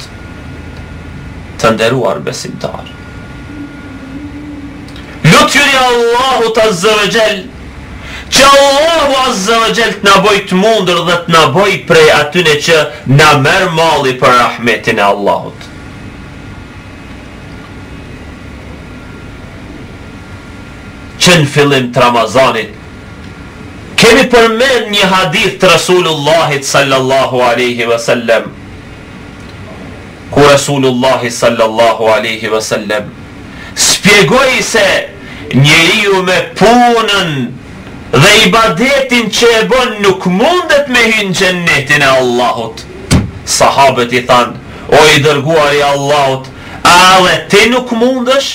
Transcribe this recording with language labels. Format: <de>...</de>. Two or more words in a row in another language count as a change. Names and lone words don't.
<sq>Të nderuar besimtar, lutjuri Allahut</sq> <ar>عز وجل,</ar> <sq>që Allahu</sq> <ar>عز وجل</ar> <sq>të na bëj të mundur dhe të na bëj prej atyne që na merr malli për rahmetin e Allahut. Që në fillim të Ramazanit kemi përmend një hadith të Rasulullahit</sq> <ar>صلى الله عليه وسلم,</ar> <sq>ku Rasulullahi</sq> <ar>صلى الله عليه وسلم</ar> <sq>spjegoi se njeriu me punën dhe ibadetin që e bën nuk mundet me hyrë në xhennetin e Allahut. Sahabët i thanë: o i dërguari i Allahut, a edhe ti nuk mundesh?</sq>